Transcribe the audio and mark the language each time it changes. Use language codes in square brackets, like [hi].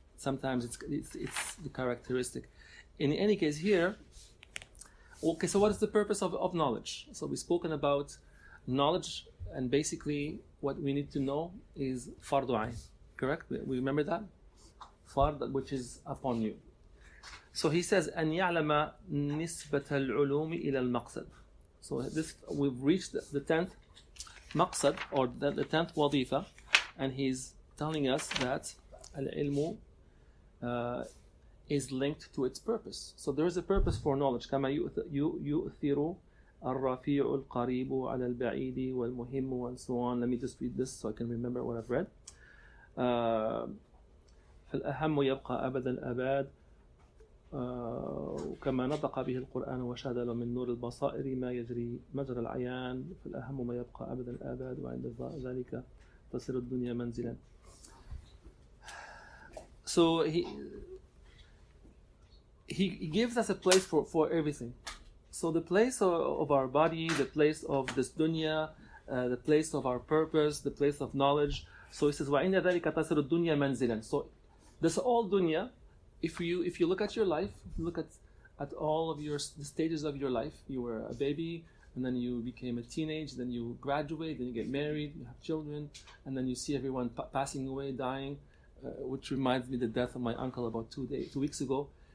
[en] Sometimes it's the characteristic. In any case here, okay, so what is the purpose of knowledge? So we've spoken about knowledge, and basically what we need to know is fardu ayn. Correct? We remember that? Fard, which is upon you. So he says, [ar] أن يعلم نسبة العلوم إلى المقصد. [en] So we've reached the 10th maqsad, or the 10th wadifa, and he's telling us that al-ilmu is linked to its purpose. So there is a purpose for knowledge. [ar] كما يؤثر الرفيع القريب على البعيد والمهم [en] and so on. Let me just read this so I can remember what I've read. [ar] فالأهم يبقى أبد الآباد وكما نطق به القرآن وشهد له من نور البصائر ما يجري مجرى العيان فالأهم ما يبقى أبد الآباد وعند ذلك تصير الدنيا منزلا. [en] So he gives us a place for everything. So the place of our body, the place of this dunya, the place of our purpose, the place of knowledge. So he says [ar] وعند ذلك تصير الدنيا منزلا. [en] So this all dunya, if you look at your life, if you look at all of the stages of your life, you were a baby, and then you became a teenage, then you graduate, then you get married, you have children, and then you see everyone passing away, dying, which reminds me of the death of my uncle about 2 weeks ago.